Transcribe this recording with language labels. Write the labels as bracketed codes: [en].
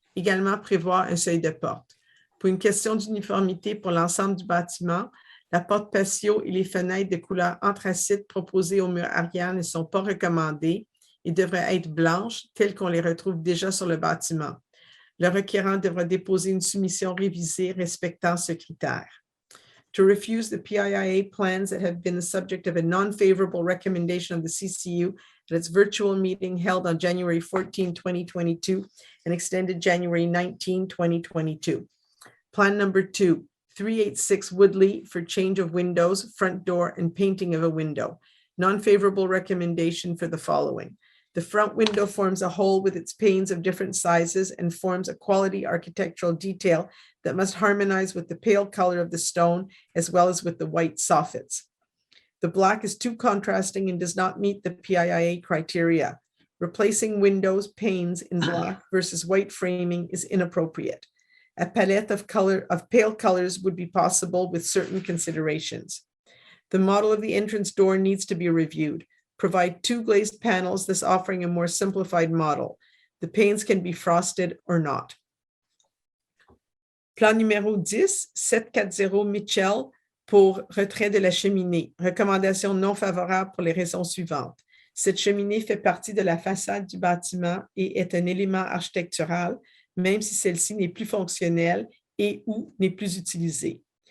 [fr] Également prévoir un seuil de porte. Pour une question d'uniformité pour l'ensemble du bâtiment, la porte patio et les fenêtres de couleur anthracite proposées au mur arrière ne sont pas recommandées et devraient être blanches telles qu'on les retrouve déjà sur le bâtiment. Le requérant devra déposer une soumission révisée respectant ce critère. [en] To refuse the PIIA plans that have been the subject of a non-favorable recommendation of the CCU at its virtual meeting held on January 14, 2022 and extended January 19, 2022. Plan number 2, 386 Woodley for change of windows, front door, and painting of a window. Non-favorable recommendation for the following. The front window forms a whole with its panes of different sizes and forms a quality architectural detail that must harmonize with the pale color of the stone as well as with the white soffits. The black is too contrasting and does not meet the PIIA criteria. Replacing windows panes in black versus white framing is inappropriate. A palette of pale colors would be possible with certain considerations. The model of the entrance door needs to be reviewed. Provide 2 glazed panels, thus offering a more simplified model. The panes can be frosted or not. [fr] Plan numéro 10, 740 Mitchell pour retrait de la cheminée. Recommandation non favorable pour les raisons suivantes. Cette cheminée fait partie de la façade du bâtiment et est un élément architectural, même si celle-ci n'est plus fonctionnelle et ou n'est plus utilisée.